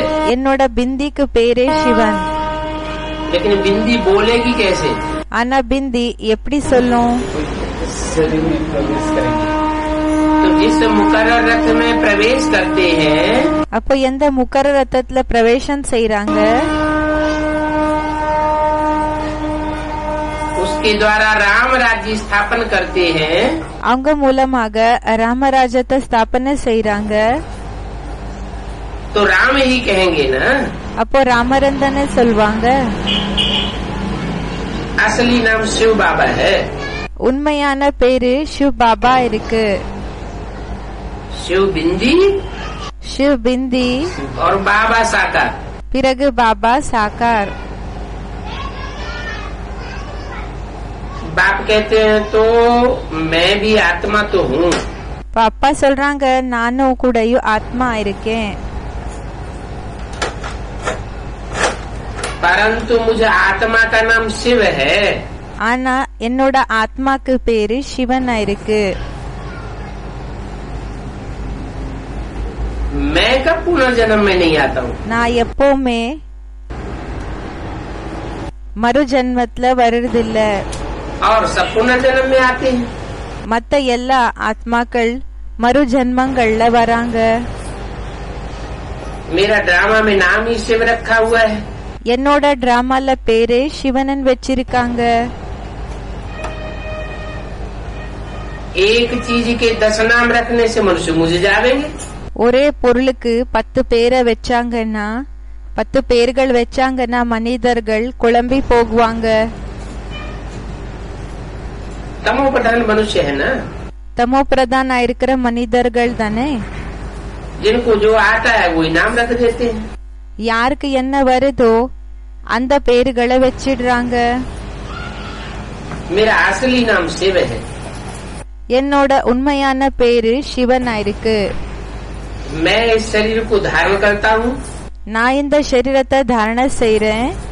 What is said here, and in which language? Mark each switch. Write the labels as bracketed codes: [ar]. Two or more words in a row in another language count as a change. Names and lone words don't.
[ta] என்னோட பிந்திக்கு பேரே சிவன். [hi] लेकिन बिंदी बोलेगी कैसे? [ta] ஆனா பிந்தி எப்படி சொல்லும்? [hi] शरीर में प्रवेश करेंगे तो जिस मुकर्रर रथ में प्रवेश करते हैं, [ta] அப்போ எந்த முக்கர ரத்தத்துல பிரவேசம் செய்யறாங்க [hi] उसके द्वारा राम राज्य स्थापन करते हैं, [ta] அவங்க மூலமாக ராமராஜ்யத்தை ஸ்தாபனை செய்யறாங்க. [hi] तो राम ही कहेंगे ना। [ta] அப்போ ராமரன் தானே சொல்வாங்க. [hi] असली नाम शिव बाबा है। [ta] உண்மையான பேரு சிவ் பாபா இருக்கு. [hi] शिव बिंदी [ta] சிவ் பிந்தி, [hi] और बाबा साकार। [ta] பிறகு பாபா சாக்கார். [hi] बाप कहते हैं तो मैं भी आत्मा तो हूँ, [ta] இப்ப அப்பா சொல்றாங்க நானும் கூடயும் ஆத்மா இருக்கேன், [hi] परंतु मुझे आत्मा का नाम शिव है। [ta] ஆனா என்னோட ஆத்மாக்கு பேரு சிவனா இருக்கு. [hi] मैं कब पुनर्जन्म में नहीं आता हूँ। [ta] நான் எப்பவுமே மறு ஜென்மத்துல வர்றதில்ல. [hi] और सब पुनर्जन्म में आते हैं। [ta] மத்த எல்லா ஆத்மாக்கள் மறு ஜென்மங்கள்ல வராங்க. [hi] मेरा ड्रामा में नाम ही शिव रखा हुआ है। [ta] என்னோட டிராமால பேரே சிவனன் வச்சிருக்காங்க. [hi] एक चीज के 10 नाम रखने से मनुष्य मुझे जावेंगे। [ta] ஒரே பொருளுக்கு 10 பேரை வச்சாங்கன்னா 10 பேர்கள் வச்சாங்கன்னா மனிதர்கள் குழம்பி போகுவாங்க. [hi] तमो प्रधान मनुष्य है ना, [ta] தமோ பிரதானா இருக்கிற மனிதர்கள் தானே. [hi] जिनको जो आता है वही नाम रख देते हैं। [ta] யாருக்கு என்ன வருதோ அந்த பேர்களை வச்சிடுறாங்க. [hi] मेरा असली नाम शिव है। [ta] என்னோட உண்மையான பேரு சிவன் இருக்கு. [hi] मैं इस शरीर को धारण करता हूँ. [ta] நான் இந்த சரீரத்தை தாரண செய்றேன்.